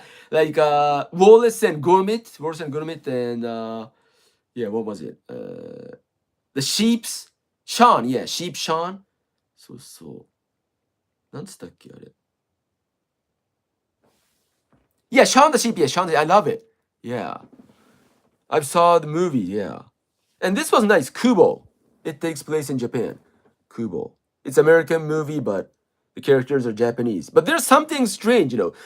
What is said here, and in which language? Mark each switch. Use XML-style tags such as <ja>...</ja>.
<en>Like Wallace and Gromit, and yeah, what was it? The Sheep's Sean, yeah, Sheep Sean.</en> <ja>そうそう。なんつったっけあれ。</ja> <en>Yeah, Shaun the Sheep. Yeah, Shaun the I love it. Yeah. I saw the movie, yeah. And this was nice. Kubo. It takes place in Japan. Kubo. It's American movie, but the characters are Japanese. But there's something strange, you know.</en>